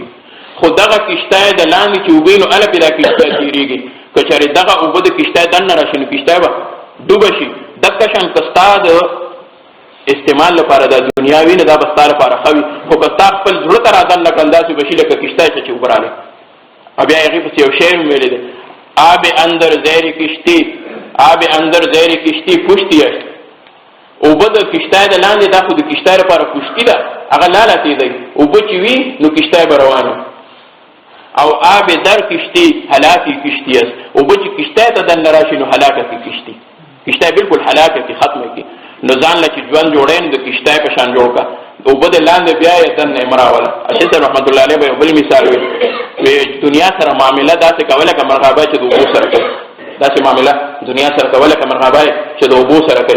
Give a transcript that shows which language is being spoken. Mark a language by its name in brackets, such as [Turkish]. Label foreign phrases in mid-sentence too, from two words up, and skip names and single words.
[Pashto] خو دغه کشتۍ د لاندې چې اوبه نو هله پې دا کشتۍ تېرېږي. که چېرې دغه اوبه د کشتۍ دننه راشي نو کشتۍ به ډوبه شي. دغه شان که ستا د استعمال لپاره د دنیا وي نو دا به ستا لپاره ښه وي، خو که ستا خپل زړه ته رادن نه کړل داسې به شي لکه کشتۍ چې اوبه راغلې. او بیا هغې پسې یو شعر ویلی دی، [Persian] آب اندر زیر کشتی، آب اندر زیر کشتی پشتی است. [Pashto] اوبه د کشتۍ د لاندې دا خو د کشتۍ لپاره پشتي ده، هغه لاله دی. اوبه چې وي نو کشتۍ به روانه. [Persian] او آب در کشتی هلاکی کشتی است. [Pashto] اوبه چې کشتۍ ته دننه راشي نو هلاکه کی کشتي، کشتۍ بالکل هلاکه کی ختمه کی. نو ځان له چې ژوند جوړی نو د کشتۍ په شان جوړ کړه. اوبه د لاندې بیا یې دننه مراوله. شیخ [Arabic] رحمت الله علیه [Pashto] به بل مثال وي دنیا سره معامله داسې کوله که مرغابه چې د اوبو سره کوي، داسې معامله دنیا سره کوله که مرغابه چې د اوبو سره کوي.